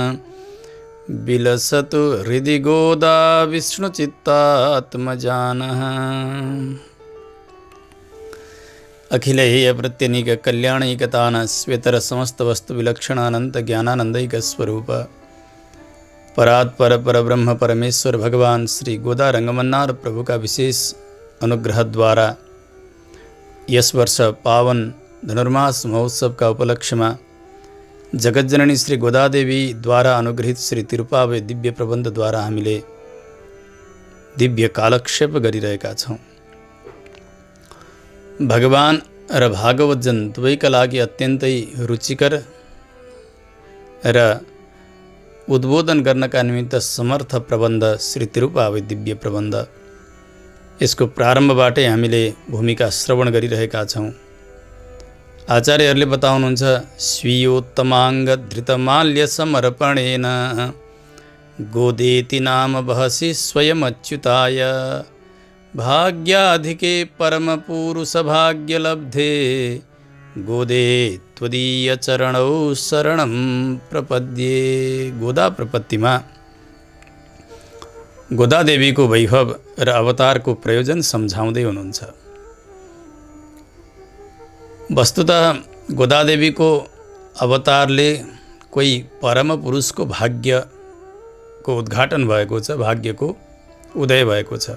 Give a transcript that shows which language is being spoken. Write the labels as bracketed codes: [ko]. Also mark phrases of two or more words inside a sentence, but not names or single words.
[sa] विलसतु हृदि गोदा विष्णुचित्तात्मजानः। अखिलैः प्रत्यनीक कल्याणैकतान स्वेतर समस्त वस्तु विलक्षणानंत ज्ञानानंदैक स्वरूप परात्पर परब्रह्म [ne] परमेश्वर भगवान श्री गोदा रंगमन्नार [hi] प्रभु का विशेष अनुग्रह द्वारा [ne] यस वर्ष पावन [hi] धनुर्मास महोत्सव का उपलक्ष्य में [ne] जगज्जननी श्री गोदादेवी द्वारा अनुग्रहित श्री तिरुपावे दिव्य प्रबंध द्वारा हामीले दिव्य कालक्षेप गरिरहेका छौं। भगवान र भागवतजन दुवैका लागि अत्यन्तै रुचिकर र उद्बोधन गर्नका निमित्त समर्थ प्रबन्ध श्री तिरुपावे दिव्य प्रबन्ध। यसको प्रारम्भबाटै हामीले भूमिका श्रवण गरिरहेका छौं। आचार्यहरूले बताउनुहुन्छ, [sa] स्वीयोत्तमाङ्ग धृतमाल्य समर्पणेन गोदेति नाम बहसि स्वयमच्युताय भाग्याधिके परमपुरुषभाग्यलब्धे गोदे त्वदीय चरणौ शरणं प्रपद्ये। [ne] गोदा प्रपत्तिमा गोदादेवीको वैभव र अवतारको प्रयोजन सम्झाउँदै हुनुहुन्छ। वस्तुतः गोदादेवीको अवतारले कोही परम पुरुषको भाग्यको उद्घाटन भएको छ, भाग्यको उदय भएको छ।